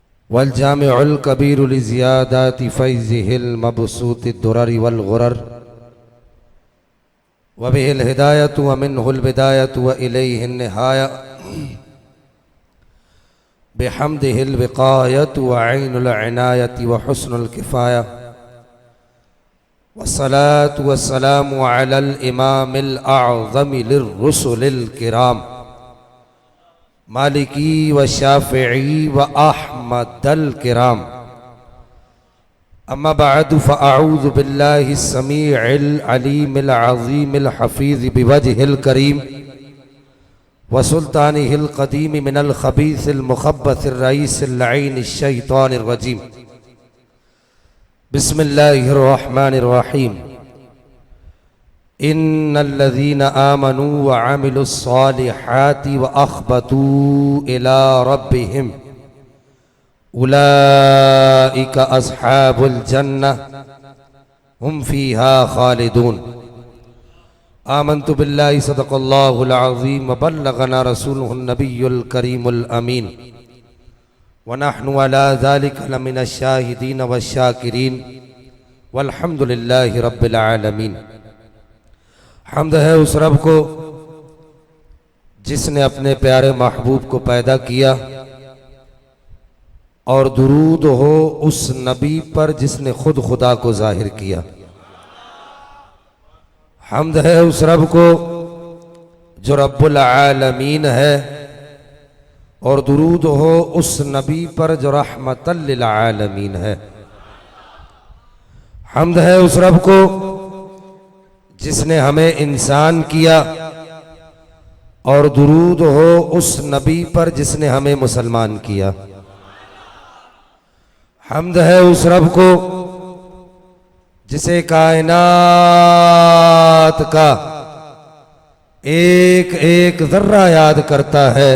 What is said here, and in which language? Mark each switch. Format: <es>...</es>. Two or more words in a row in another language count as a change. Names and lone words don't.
<ar>والجامع الكبير لزيادة فيضه المبسوط درر والغرر وبه الهداية ومنه البداية وإليه النهاية بحمده الوقاية وعين العناية وحسن الكفاية والصلاة والسلام على الإمام الأعظم للرسل الكرام مالكي وشافعي وأحمد الكرام أما بعد فأعوذ بالله السميع العليم العظيم الحفيظ بوجهه الكريم وسلطانه القديم من الخبيث المخبث الرئيس اللعين الشيطان الرجيم. بسم الله الرحمن الرحيم. إن الذين آمنوا وعملوا الصالحات وأخبتوا إلى ربهم أولئك أصحاب الجنة هم فيها خالدون. آمنت بالله صدق الله العظيم وبلغنا رسوله النبي الكريم الأمين ونحن على ذلك لمن الشاهدين والشاكرين والحمد لله رب العالمين.</ar> <ur>حمد ہے اس رب کو جس نے اپنے پیارے محبوب کو پیدا کیا، اور درود ہو اس نبی پر جس نے خود خدا کو ظاہر کیا. حمد ہے اس رب کو جو</ur> <ar>رب العالمين</ar> <ur>ہے، اور درود ہو اس نبی پر جو</ur> <ar>رحمة للعالمين</ar> <ur>ہے. حمد ہے اس رب کو جس نے ہمیں انسان کیا، اور درود ہو اس نبی پر جس نے ہمیں مسلمان کیا. حمد ہے اس رب کو جسے کائنات کا ایک ایک ذرہ یاد کرتا ہے.</ur>